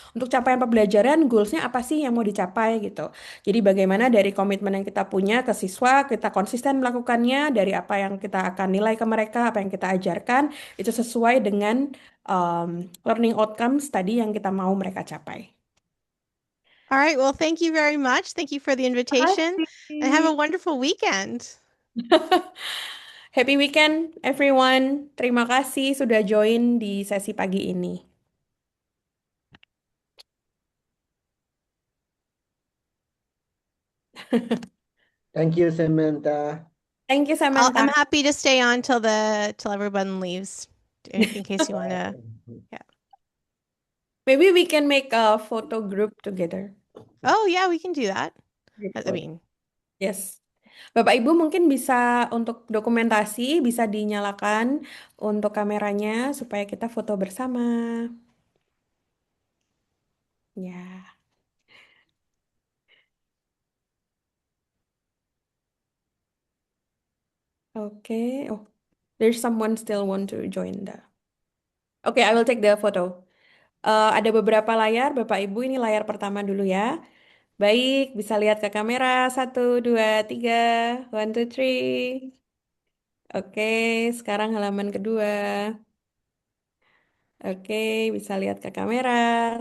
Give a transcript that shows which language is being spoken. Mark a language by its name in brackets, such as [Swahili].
[Indonesian] Untuk capaian pembelajaran, goalsnya apa sih yang mau dicapai gitu. Jadi bagaimana dari komitmen yang kita punya ke siswa, kita konsisten melakukannya, dari apa yang kita akan nilai ke mereka, apa yang kita ajarkan, itu sesuai dengan learning outcomes tadi yang kita mau mereka capai. [English] All right. Well, thank you very much. Thank you for the invitation and have a wonderful weekend. Happy weekend, everyone. [Indonesian] Terima kasih sudah join di sesi pagi ini. [English] Thank you, Samantha. Thank you, Samantha. I'm happy to stay on till everyone leaves in case you want to. Maybe we can make a photo group together. Oh, yeah, we can do that. I mean, Yes. [Indonesian] Bapak Ibu mungkin bisa untuk dokumentasi, bisa dinyalakan untuk kameranya supaya kita foto bersama. Ya. Oke. [English] Oh, there's someone still want to join the. Oke, I will take the photo. [Indonesian] Ada beberapa layar, Bapak Ibu. Ini layar pertama dulu ya. Baik, bisa lihat ke kamera. 1, 2, 3. 1, 2, 3. Oke, sekarang halaman kedua. Oke, bisa lihat ke kamera.